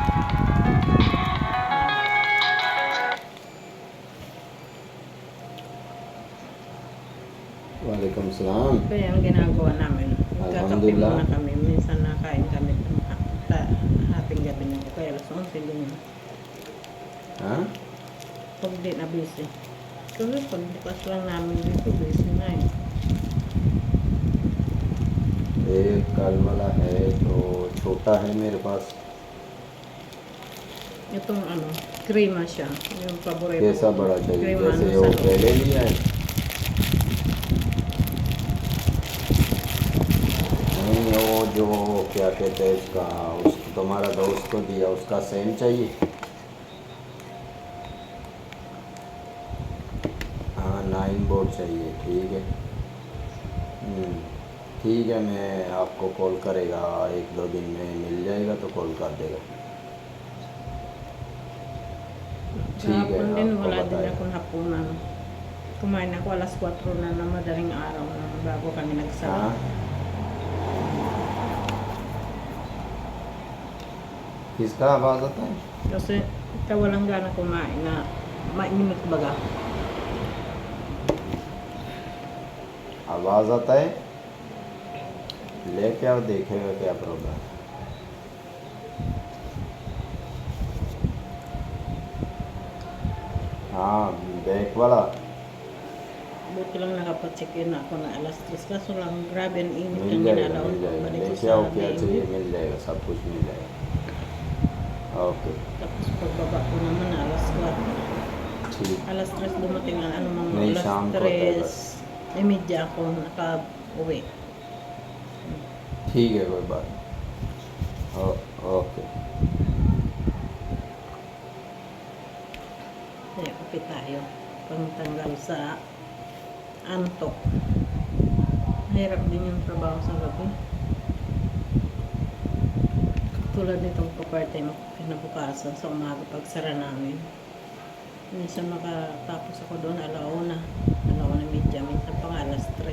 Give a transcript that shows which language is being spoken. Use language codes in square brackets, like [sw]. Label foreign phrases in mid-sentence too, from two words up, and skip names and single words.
[tl] Waalaikumsalam. Kaya ang ginagawa namin, magkakape muna kami. Minsan nakain kami hating gabi na. Kaya alas 11 din yun. Ha? Pag di na busy. Kasi pag bukas lang namin dito, busy na eh. [hi] एक कल वाला है तो छोटा है मेरे पास. [tl] Itong krema siya. Yung paborito. [hi] कैसा बड़ा चाहिए? [tl] Krema [hi] जैसे [tl] sa [hi] वो [tl] loob. [hi] पहले लिया है. नहीं वो जो क्या कहते हैं इसका, तुम्हारा दोस्त को दिया उसका सेम चाहिए. हाँ 9 बोर्ड चाहिए. ठीक है. ठीक है, मैं आपको कॉल करेगा 1-2 दिन में मिल जाएगा तो कॉल कर देगा. ठीक है, [tl] Kahapon din, [hi] आपको [tl] wala din [hi] बताया. [tl] akong hapunan. Kumain ako alas 4 na ng madaling araw na bago kami nagsara. [hi] हाँ किसका आवाज़ आता है? [tl] Kasi walang gana kumain na mainit baga. [hi] आवाज़ आता है, लेके आओ, देखेगा क्या प्रॉब्लम. हाँ बैक वाला. [tl] Buti lang nakapag-check-in ako na alas 3. Kaso lang, grabe ang init [hi] मिल [tl] yung [hi] जाएगा, [tl] ginalaw [hi] मिल [tl] ko. [hi] जाएगा. [tl] Balik ko [hi] लेके [tl] sa [hi] आओ, क्या [tl] main. [hi] चाहिए मिल जाएगा, सब कुछ मिल जाएगा. ओके [tl] Tapos pagbaba ko naman na alas 4. [hi] ठीक. [tl] Alas 3 dumating ang mga May alas sham ko tayo. 3:30 ako naka-uwi. [hi] ठीक है कोई बात नहीं. ओके. [tl] Kaya kapit tayo. Pangtanggal sa antok. Mahirap din yung trabaho sa gabi. Tulad nitong pa-part-time ako kinabukasan sa umaga pagsara namin. Minsan makatapos ako doon alauna media, minsan pang alas 3.